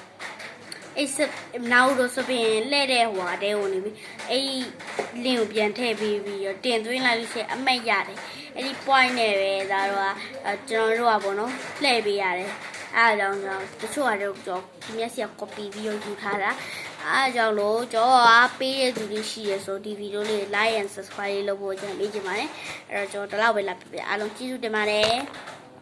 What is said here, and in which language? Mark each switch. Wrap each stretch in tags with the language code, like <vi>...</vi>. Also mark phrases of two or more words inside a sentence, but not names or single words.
<my>နောက်တော့ဆိုပြီးလှည့်တဲ့ဟွာတဲကိုနေပြီးအဲ့လင်းကိုပြန်ထည့်ပြီးတော့တင်သွင်းလိုက်လို့ရှိရင်အမှတ်ရတယ်အဲ့ဒီ point နဲ့ပဲဒါတော့ကျွန်တော်တို့ကပေါ့နော်လှည့်ပေးရတယ်အဲ့ဒါကြောင့်တချို့ကတော့ကျွန်တော်ဒီမျက်စိက copy ပြီးတော့ယူထားတာအဲ့ဒါကြောင့်လို့ကျွန်တော်ကပေးတဲ့သူတွေရှိရဆိုဒီဗီဒီယိုလေး</my> <en>like and subscribe</en> <my>လုပ်ဖို့ကျွန်တော်ပေးချင်ပါတယ်အဲ့တော့ကျွန်တော်ဒီလောက်ပဲလာပြပြအားလုံးကျေးဇူးတင်ပါတယ်</my>